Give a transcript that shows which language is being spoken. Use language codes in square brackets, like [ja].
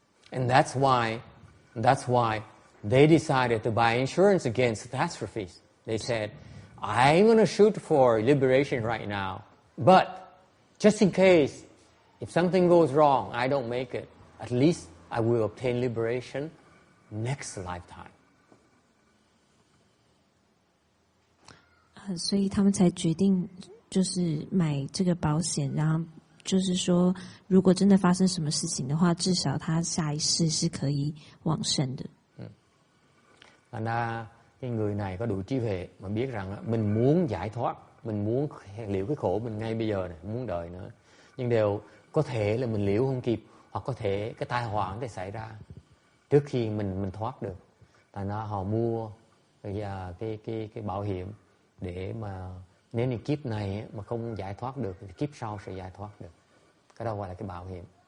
[en] And that's why they decided to buy insurance against catastrophes. They said, I'm going to shoot for liberation right now, but just in case, if something goes wrong, I don't make it, at least I will obtain liberation next lifetime. [zh] 所以他们才决定就是買這個保險，然後就是說，如果真的發生什麼事情的話，至少他下一世是可以往生的。 [vi] Thành ra cái người này có đủ trí huệ mà biết rằng mình muốn giải thoát, mình muốn liễu cái khổ mình ngay bây giờ này, muốn đời nữa. Nhưng đều có thể là mình liễu không kịp, hoặc có thể cái tai họa có thể xảy ra trước khi mình thoát được. Thành ra họ mua cái bảo hiểm để mà nếu như kiếp này mà không giải thoát được thì kiếp sau sẽ giải thoát được. Cái đó gọi là cái bảo hiểm.